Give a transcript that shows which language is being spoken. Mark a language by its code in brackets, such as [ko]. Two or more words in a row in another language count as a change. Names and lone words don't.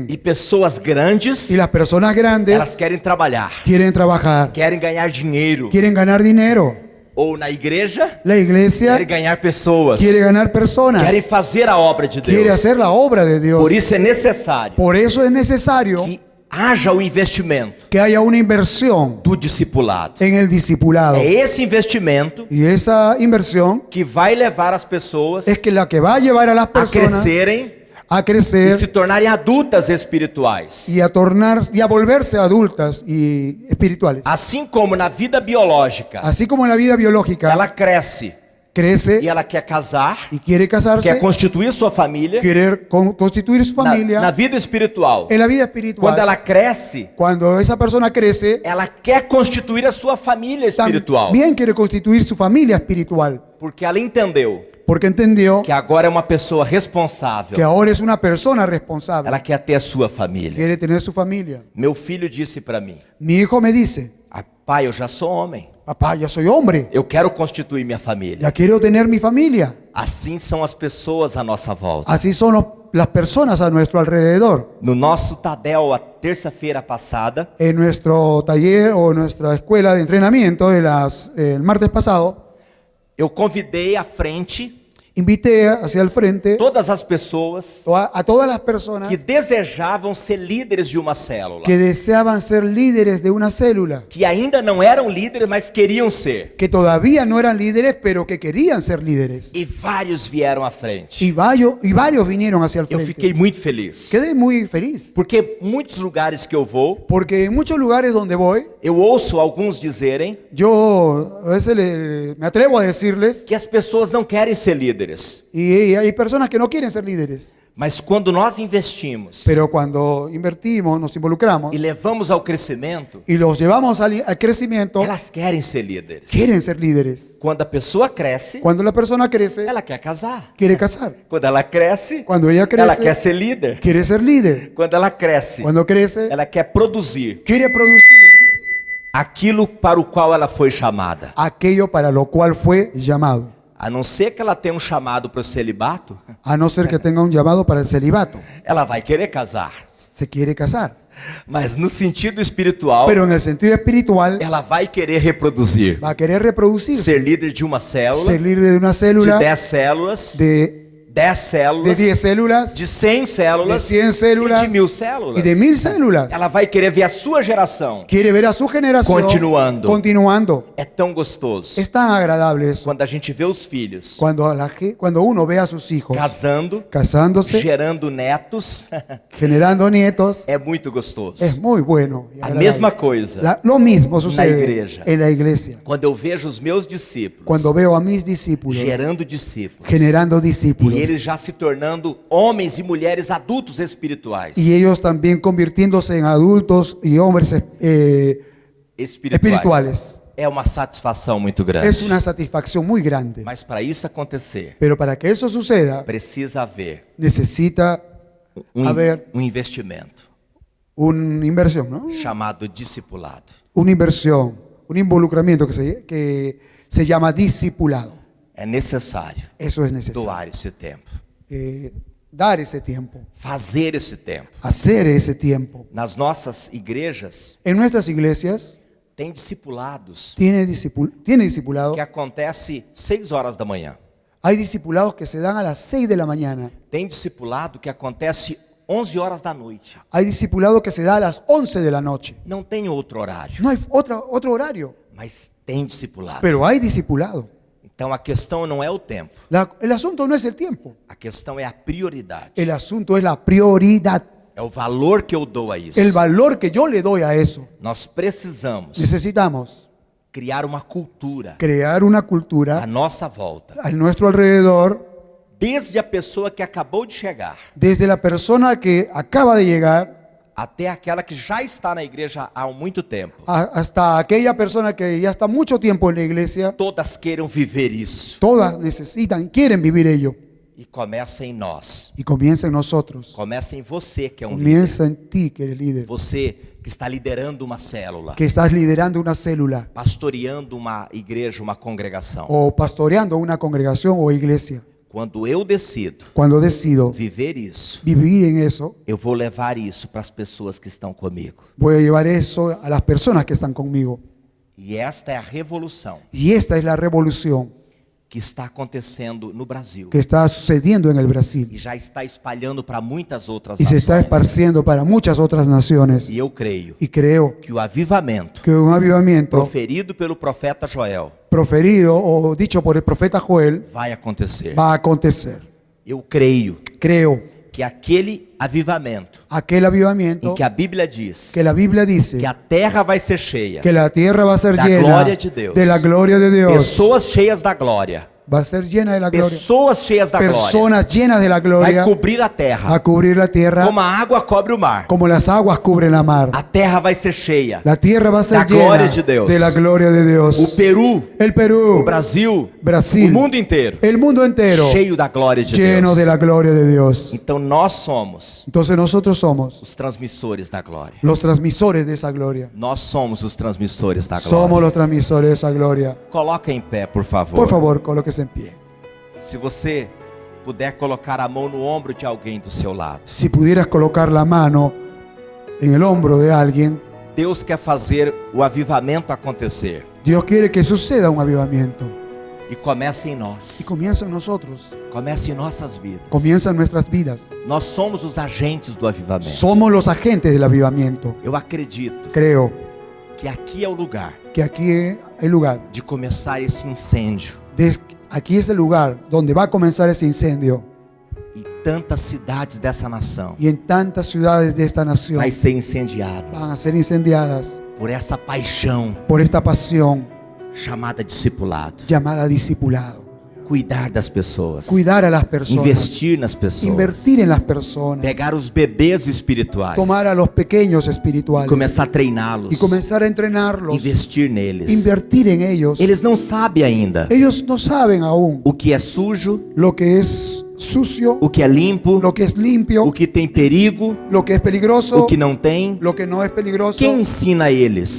[pt] E pessoas grandes, [es] y las personas [pt] elas grandes querem trabalhar, [es] quieren trabajar, [pt] querem ganhar dinheiro. [es] quieren ganar dinero. [pt] Ou na igreja, [es] La iglesia [pt] querem ganhar pessoas. [es] quiere ganar personas, [pt] Querem fazer a obra de [es] quiere [pt] Deus. [es] hacer la obra de Dios. [pt] Por isso é necessário [es] Por eso es necesario [pt] que haja o investimento [es] que haya una inversión [pt] do discipulado. [es] en el discipulado. [pt] É esse investimento [es] Y esa inversión [pt] que vai levar as pessoas [es] es que la que va a llevar a las a personas [pt] crescerem [es] a [pt] e [es] crecer [pt] se tornarem adultas espirituais. [es] y a volverse adultas y espirituales. [pt] Assim como na vida biológica, [es] Así como en la vida biológica [pt] ela cresce [es] crece [pt] e ela quer casar, [es] y quiere casarse, [pt] quer constituir sua família. [es] quiere constituir su familia. [pt] Na vida espiritual, [es] En la vida [pt] quando [es] espiritual, [pt] ela cresce, [es] cuando esa persona crece, [pt] ela quer constituir a sua família espiritual, [es] también quiere constituir su familia espiritual, [pt] porque ela entendeu [es] porque entendió [pt] que agora é uma pessoa responsável. [es] que ahora es una persona responsable, [pt] Ela quer ter a sua família. [es] quiere tener su familia. [pt] Meu filho disse para mim: [es] Mi hijo me dice, [pt] pai, eu já sou homem. [es] papá, yo soy hombre, [pt] Eu quero constituir minha família. [es] ya quiero tener mi familia. [pt] Assim são as pessoas à nossa volta. [es] Así son las personas a nuestro alrededor. [pt] No nosso Tadel, a terça-feira passada, [es] En nuestro taller o nuestra escuela de entrenamiento el martes pasado, [pt] eu convidei à frente [es] invité hacia el frente [pt] todas as pessoas [es] a todas las personas [pt] que desejavam ser líderes de uma célula, [es] que deseaban ser líderes de una célula, [pt] que ainda não eram líderes, mas queriam ser. [es] que todavía no eran líderes, pero que querían ser líderes. [pt] E vários vieram à frente. [es] Y varios vinieron hacia el [pt] Eu [es] frente. [pt] fiquei muito feliz, [es] Quedé muy feliz, [pt] porque muitos lugares que eu vou, [es] porque en muchos lugares donde voy, [pt] eu ouço alguns dizerem [es] yo a veces me atrevo a decirles, [pt] que as pessoas não querem ser líderes. [es] y hay personas que no quieren ser líderes, [pt] Mas quando nós investimos [es] pero cuando invertimos, nos involucramos [pt] e levamos ao crescimento, [es] y los llevamos al crecimiento, [pt] elas querem ser líderes. [es] quieren ser líderes. [pt] Quando a pessoa cresce, [es] Cuando la persona crece, [pt] ela quer casar. [es] quiere casar. [pt] Quando ela cresce, [es] Cuando ella [pt] ela quer [es] crece, [pt] ser líder. [es] quiere ser líder. [pt] Quando ela cresce, [es] Cuando crece, [pt] ela quer produzir [es] quiere producir [pt] aquilo para o qual ela foi chamada. [es] aquello para lo cual fue llamado. [pt] A não ser que ela tenha um chamado para o celibato, [es] A no ser que tenga un llamado para el celibato, [pt] ela vai querer casar. [es] se quiere casar. [pt] Mas no sentido espiritual, [es] Pero en el sentido espiritual, [pt] ela vai querer reproduzir. [es] va a querer reproducirse, [pt] Ser líder de uma célula, [es] ser líder de una de célula, [pt] 10 células, [es] de 10 células, 10 células, [pt] de 100 células, [es] de 100 células [pt] e de 1000 células. [es] y de 1000 células. [pt] Ela vai querer ver a sua geração. [es] Quiere ver a su generación continuando. [pt] É tão gostoso [es] Es tan agradable eso. [pt] quando a gente vê os filhos [es] Cuando uno ve a sus hijos [pt] casando, [es] casándose, [pt] gerando netos, [es] generando nietos, [pt] é muito gostoso. [es] es muy bueno. y [pt] A [es] agradable. [pt] mesma coisa, [es] Lo mismo sucede iglesia. en la iglesia. [pt] quando eu vejo os meus discípulos [es] Cuando veo a mis discípulos [pt] gerando discípulos, [es] generando discípulos [pt] e eles já se tornando homens e mulheres adultos espirituais, [es] y ellos también convirtiéndose en adultos y hombres espirituales, [pt] é uma satisfação muito grande. [es] es una satisfacción muy grande. [pt] Mas para isso acontecer, [es] Pero para que eso suceda, [pt] precisa haver [es] necesita haber [pt] um investimento [es] una inversión, ¿no? [pt] chamado discipulado. [es] Una inversión, un involucramiento que se llama discipulado. [pt] É necessário [es] Eso es necesario. [pt] doar esse tempo, [es] Dar ese tiempo, [pt] fazer esse tempo. [es] hacer ese tiempo. [pt] Nas nossas igrejas, [es] En nuestras iglesias [pt] Tem discipulados [es] tiene discipulado. [pt] que acontece 6 horas da manhã. [es] Hay discipulados que se dan a las 6 de la mañana. [pt] Tem discipulado que acontece 11 horas da noite. [es] Hay discipulado que se da a las 11 de la noche. [pt] Não tem outro horário, [es] No hay otro horario, [pt] mas tem discipulado. [es] pero hay discipulado. [pt] Então a questão não é o tempo, [es] El asunto no es el tiempo. [pt] a questão é a prioridade. [es] El asunto es la prioridad. [pt] É o valor que eu dou a isso. [es] El valor que yo le doy a eso. [pt] Nós precisamos [es] Necesitamos [pt] criar uma cultura [es] crear una [pt] à [es] cultura [pt] nossa volta. [es] a nuestro alrededor, [pt] Desde a pessoa que acabou de chegar [es] desde la persona que acaba de llegar [pt] até aquela que já está na igreja há muito tempo. [es] hasta aquella persona que ya está mucho tiempo en la iglesia. [pt] Todas queiram viver isso. [es] Todas necesitan, quieren vivir ello. [pt] E começa em nós. [es] Y comienza en nosotros. [pt] Começa em você que é líder. [es] Comienza en ti, que eres líder. [pt] Você que está liderando uma célula, [es] Que estás liderando una célula [pt] pastoreando uma igreja, uma congregação. [es] o pastoreando una congregación o iglesia. [pt] Quando eu decido [es] Cuando decido [pt] viver isso, [es] vivir en eso, [pt] eu vou levar isso para as pessoas que estão comigo. [es] voy a llevar eso a las personas que están conmigo. [pt] E esta é a revolução [es] Y esta es la revolución [pt] que está acontecendo no Brasil [es] que está sucediendo en el Brasil [pt] e já está espalhando para muitas outras [es] y se está [pt] nações. [es] esparciendo para muchas otras naciones. [pt] E eu creio [es] Y creo [pt] que o avivamento [es] que un avivamiento [pt] proferido pelo profeta Joel [es] proferido o dicho por el profeta Joel [pt] vai acontecer. [es] va a acontecer. [pt] Eu creio [es] Creo [pt] que aquele avivamento [es] aquel avivamiento [pt] em que a Bíblia diz [es] que la Biblia dice [pt] que a terra vai ser cheia, [es] que la tierra va a ser [pt] da [es] llena [pt] glória de Deus. [es] de la gloria de Dios. [pt] pessoas cheias da glória, [es] Va a ser llena de la gloria. [pt] pessoas cheias da glória, [es] Personas llenas de la [pt] vai [es] gloria [pt] cobrir a [es] a [pt] terra, [es] cubrir la tierra [pt] como a água cobre o mar. [es] como las aguas cubren la mar. [pt] A terra vai ser cheia. [es] La tierra va a ser [pt] Da [es] llena [pt] glória de Deus. [es] de la gloria de Dios. [pt] O Peru, [es] El Perú, [pt] o Brasil, [es] Brasil, [pt] o mundo inteiro, [es] el mundo entero [pt] cheio da glória de [es] lleno [pt] Deus. [es] de la gloria de Dios. [pt] Então nós somos [es] Entonces nosotros somos [pt] os transmissores da glória. [es] los transmisores de esa gloria. [pt] Nós somos os transmissores da glória. [es] Somos los transmisores de esa gloria. [pt] Coloca em pé, por favor. [es] Por favor, colóquese en pie. [pt] Se você puder colocar a mão no ombro de alguém do seu lado. [es] Si pudieras colocar la mano en el hombro de alguien, [pt] Deus quer fazer o avivamento acontecer. [es] Dios quiere que suceda un avivamiento. [pt] E começa em nós. [es] Y comienza en nosotros, [pt] Começa em nossas vidas. [es] comienza en nuestras vidas. [pt] Nós somos os agentes do avivamento. [es] Somos los agentes del avivamiento. [pt] Eu acredito [es] Creo [pt] que aqui é o lugar [es] que aquí es el lugar, [pt] de começar esse incêndio. [es] aquí es el lugar donde va a comenzar ese incendio. [pt] E tantas cidades dessa nação [es] Y en tantas ciudades de esta nación [pt] vai ser incendiadas [es] van a ser incendiadas [pt] por essa paixão [es] por esta pasión [pt] chamada discipulado. [es] llamada discipulado. [pt] Cuidar das pessoas. [es] Cuidar a las personas, [pt] Investir nas pessoas. [es] invertir en las personas, [pt] Pegar os bebês espirituais. [es] tomar a los pequeños [pt] E [es] espirituales [pt] começar a treiná-los. [es] y comenzar a entrenarlos, [pt] Investir neles. [es] invertir en ellos. [pt] Eles não sabem ainda [es] Ellos no saben aún [pt] o que é sujo, [es] lo que es sucio, [pt] o que é limpo, [es] lo que es limpio, [pt] o que tem perigo, [es] lo que es peligroso, [pt] o que não tem. [es] lo que no es peligroso. [pt] Quem ensina a eles?